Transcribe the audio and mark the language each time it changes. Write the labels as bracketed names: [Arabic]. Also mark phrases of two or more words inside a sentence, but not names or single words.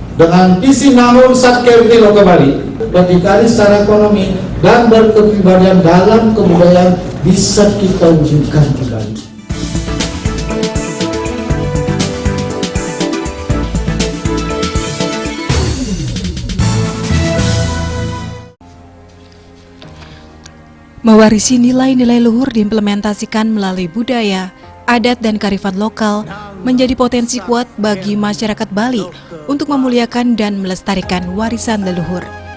[Indonesian] dengan visi namun satkerti loka Bali, berdikari secara ekonomi dan berkepribadian dalam kebudayaan bisa kita wujudkan kembali. Mewarisi nilai-nilai luhur diimplementasikan melalui budaya, adat dan kearifan lokal menjadi potensi kuat bagi masyarakat Bali untuk memuliakan dan melestarikan warisan leluhur.